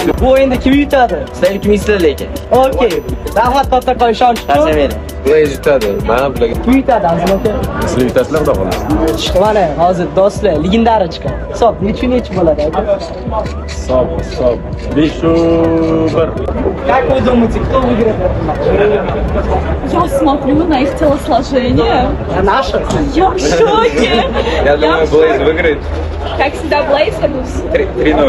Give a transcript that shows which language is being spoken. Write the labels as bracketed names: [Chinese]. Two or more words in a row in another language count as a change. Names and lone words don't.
[Uzbek] Bu o'yinda kim yutadi? Sizlar kimsizlar lekin. Okey. Rahmat kattakon ishonch. Tasavvur. Blaze yutadi. Mana bularga Kim yutadi azim aka? sizlar yutasizlar, xudo xolasa. Mana hozir do'stlar legendari chiqadi. Hisob nechi bo'ladi aka? Hisob 5-1. [Russian] Как вы думаете, кто выиграет этот матч? Я смотрю на их телосложение. Наша? Я в шоке. Я думаю, Blaze выиграет Как всегда, Блейз, я буду 3-0.